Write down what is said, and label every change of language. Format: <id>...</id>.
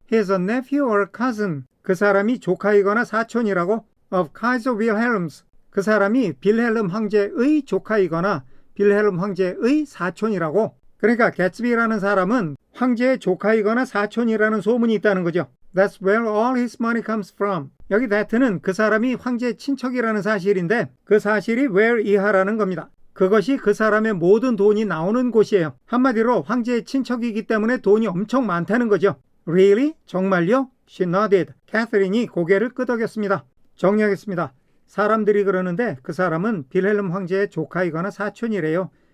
<en>He's a nephew or cousin.</en> <ko>그 사람이 조카이거나 사촌이라고.</ko> <en>Of Kaiser Wilhelms.</en> <ko>그 사람이 빌헬름 황제의 조카이거나 빌헬름 황제의 사촌이라고. 그러니까 개츠비라는 사람은 황제의 조카이거나 사촌이라는 소문이 있다는 거죠.</ko> <en>That's where all his money comes from.</en> <ko>여기 that는 그 사람이 황제의 친척이라는 사실인데 그 사실이 where 이하라는 겁니다. 그것이 그 사람의 모든 돈이 나오는 곳이에요. 한마디로 황제의 친척이기 때문에 돈이 엄청 많다는 거죠.</ko> <en>Really?</en> <ko>정말요?</ko> <en>She nodded.</en> <ko>캐서린이 고개를 끄덕였습니다. 정리하겠습니다. 사람들이 그러는데 그 사람은 빌헬름 황제의 조카이거나 사촌이래요.</ko>